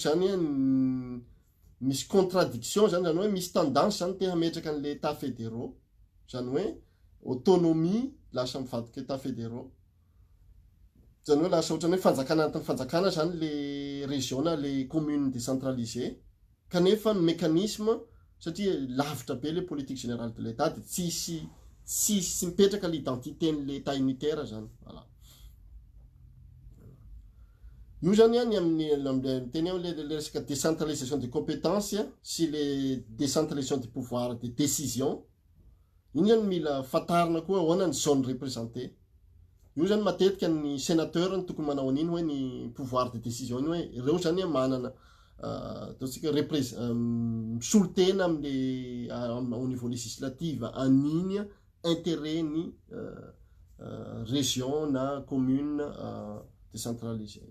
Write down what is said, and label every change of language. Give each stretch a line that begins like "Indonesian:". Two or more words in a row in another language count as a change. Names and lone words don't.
Malagasy: zany misy contradiction zany hoe misy tendance zany te hametraka an'
French: le état fédéraux
Malagasy: zany hoe autonomie lasa mivadika
French: état fédéraux
Malagasy: zany hoe lasa ohatrany hoe fanjakana anatin'ny fanjakana zany
French: le région
Malagasy: na
French: le commune décentralisée
Malagasy: kanefa ny mécanisme satria lavitra be
French: le politique générale de l'état de
Malagasy: tsisy mipetraka l'identité n'
French: le état unitaire
Malagasy: zany. Voilà. Io zany ny amin'ny teny hoe le resaka
French: décentralisation des compétences
Malagasy: sy
French: le décentralisation du pouvoir de décision
Malagasy: iny zany mila fatarina koa ahoana ny
French: zone représentée.
Malagasy: Io zany matetika ny sénateur ny tokony manao an'iny hoe ny
French: pouvoir de décision
Malagasy: iny hoe ireo zany manana ataontsika misolotena am'le
French: au niveau législatif
Malagasy: aniny intérêt ny région na
French: commune décentralisée.